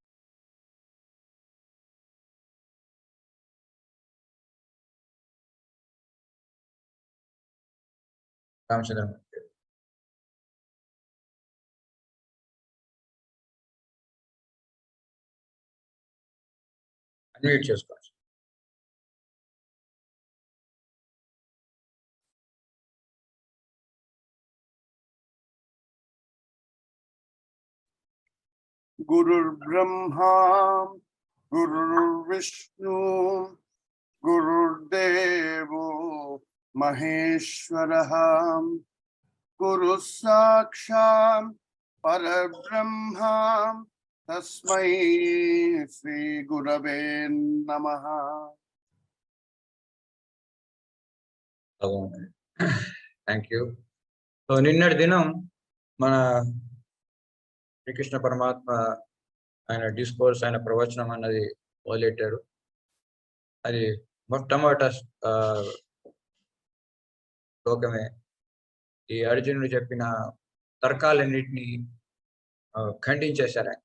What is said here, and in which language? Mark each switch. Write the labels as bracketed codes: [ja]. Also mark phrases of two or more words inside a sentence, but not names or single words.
[te] రామచంద్ర అన్మ్యూట్ చేసుకోవచ్చు. [sa] गुरुर्ब्रह्मा गुरुर्विष्णु गुरुर्देवो महेश्वरः गुरु साक्षात् परब्रह्मा तस्मै श्री गुरवे नमः. [en] Thank you. [te] సో నిన్నటి దినం మన శ్రీకృష్ణ పరమాత్మ ఆయన డిస్కోర్స్, ఆయన ప్రవచనం అన్నది మొదలెట్టారు. అది మొట్టమొదట శ్లోకమే ఈ అర్జునుడు చెప్పిన తర్కాలన్నింటినీ ఖండించేశారు.